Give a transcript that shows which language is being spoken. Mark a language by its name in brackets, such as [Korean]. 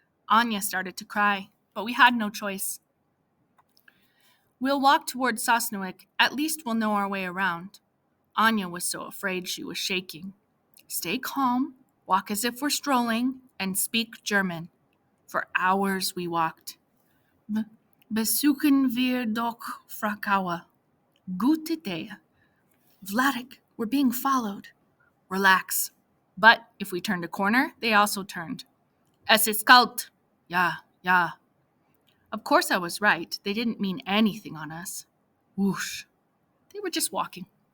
[English] Anya started to cry, but we had no choice. We'll walk toward Sosnowiec. At least we'll know our way around. Anya was so afraid she was shaking. Stay calm, walk as if we're strolling, and speak German. For hours we walked. [German] Besuchen wir doch Frakawa. Gute Idee. [English] Vladek, we're being followed. Relax. But if we turned a corner, they also turned. [German] Es ist kalt. Ja, ja. [English] Of course I was right. They didn't mean anything on us. Whoosh. They were just walking.